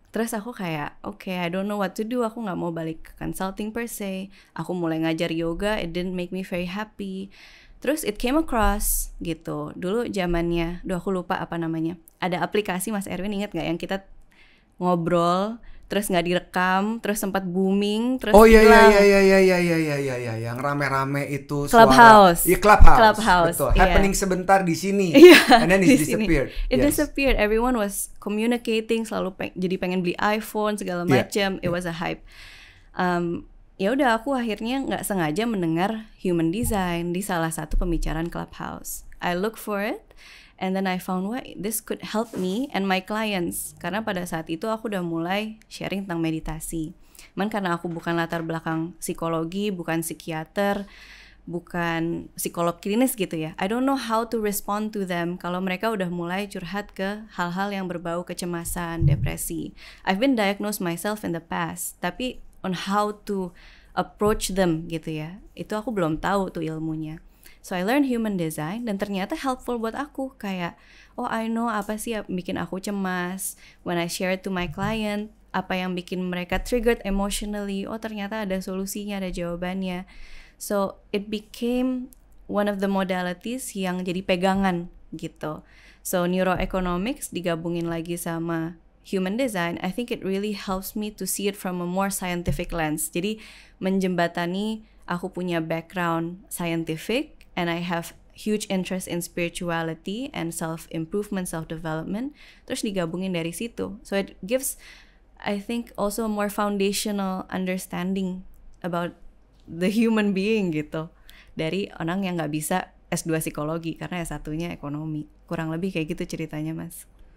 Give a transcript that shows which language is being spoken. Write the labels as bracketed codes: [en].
[id] Terus aku kayak [en] I don't know what to do. [id] Aku nggak mau balik ke consulting per se. Aku mulai ngajar yoga. [en] It didn't make me very happy. Terus it came across gitu. [id] Dulu zamannya, aku lupa apa namanya. Ada aplikasi Mas Erwin, ingat nggak yang kita ngobrol terus nggak direkam, terus sempat booming, terus hilang. Iya, yang rame-rame itu Clubhouse. Iya, Clubhouse. Betul. Yeah. [en] Happening [id] sebentar di sini, [en] and then it disappeared. It disappeared. Everyone was communicating, [id] selalu jadi pengen beli iPhone segala macam. [en] It was a hype. [id] Ya udah, aku akhirnya nggak sengaja mendengar human design di salah satu pembicaraan Clubhouse. [en] I look for it. And then I found this could help me and my clients. [id] Karena pada saat itu aku udah mulai sharing tentang meditasi. Karena aku bukan latar belakang psikologi, bukan psikiater, bukan psikolog klinis gitu ya. [en] I don't know how to respond to them [id] kalau mereka udah mulai curhat ke hal-hal yang berbau kecemasan, depresi. [en] I've been diagnosed myself in the past, tapi on how to approach them gitu ya. [id] Itu aku belum tahu tuh ilmunya. [en] So I learned human design [id] dan ternyata helpful buat aku. Kayak, [en] I know [id] apa sih yang bikin aku cemas. [en] When I share it to my client, [id] apa yang bikin mereka [en] triggered emotionally. [id] Ternyata ada solusinya, ada jawabannya. [en] So it became one of the modalities [id] yang jadi pegangan gitu. [en] So neuroeconomics [id] digabungin lagi sama [en] human design, I think it really helps me to see it from a more scientific lens. [id] Jadi menjembatani aku punya [en] background scientific, and I have huge interest in spirituality and self-improvement, self-development, [id] terus digabungin dari situ. [en] So it gives, I think, also a more foundational understanding about the human being gitu. [id] Dari orang yang gak bisa S2 psikologi, karena S1-nya ekonomi. Kurang lebih kayak gitu ceritanya, Mas.